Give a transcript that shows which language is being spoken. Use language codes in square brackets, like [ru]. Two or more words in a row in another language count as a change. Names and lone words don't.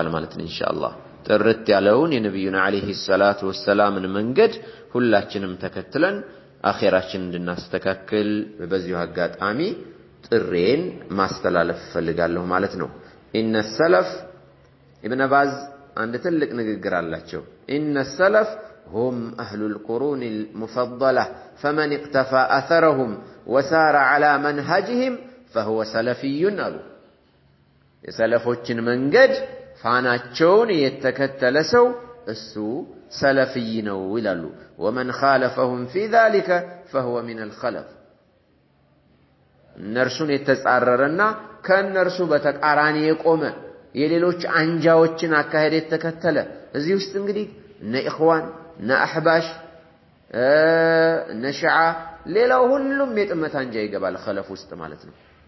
[am] ማለት ነው ኢንሻአላህ። ጥርት ያለውን የነብዩን [ar] عليه الصلاة والسلام [am] መንገድ ሁላችንም ተከትለን አኺራችን እንድናስተካክል በዚሁ አጋጣሚ ጥሬን ማስተላለፍ ፈልጋለሁ ማለት ነው። [ar] إن السلف [am] ኢብኑ ባዝ አንድ ትልቅ ንግግር አላቸው። [ar] إن السلف هم أهل القرون المفضلة فمن اقتفى أثرهم وسار على منهجهم فهو سلفي قالوا [am] የሰለፎችን መንገድ ፋናቸውን የተከተለ ሰው እሱ ሰለፊይ ነው ይላሉ። [ar] ومن خالفهم في ذلك فهو من الخلف [am] እነርሱን የተጻረረና ከእነርሱ በተቃራኒ የቆመ የሌሎች አንጃዎችን አካሄድ የተከተለ እዚህ ውስጥ እንግዲህ እነ ኢኽዋን እነ አህባሽ እነ ሺዓ ሌላው ሁሉም የጥመት አንጃ ይገባል ኸለፍ ውስጥ ማለት ነው።